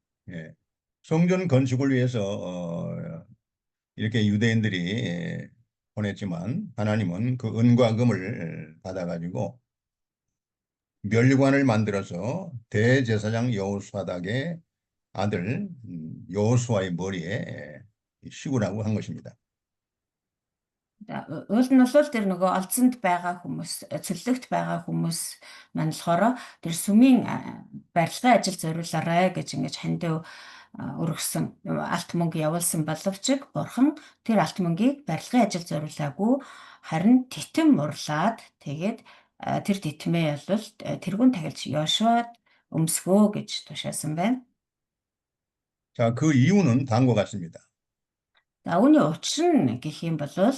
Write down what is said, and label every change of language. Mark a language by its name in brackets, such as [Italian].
[Korean] 예, 성전 건축을 위해서 이렇게 유대인들이 보냈지만 하나님은 그 은과 금을 받아가지고 멸관을 만들어서 대제사장 여호수아닥의 아들 여호수아의 머리에 씌우라고 한 것입니다. [Mongolian] Уул нь бол тэр нөгөө олзонд байгаа хүмүүс, цөллөгт байгаа хүмүүс маань болохоор тэр сүмийн барилгын ажил зориулаарай гэж ингэж хандив өргөсөн алт мөнгө явуулсан боловч бурхан тэр алт мөнгийг барилгын ажил зориулаагүй харин титэм урлаад тэгээд тэр титмээ бол тэрүүн тахилж Йошуад өмсгөө гэж тушаасан байна. [Korean] 자, 그 이유는 다음과 같습니다. [Mongolian] За үүний учир нь гэх юм бол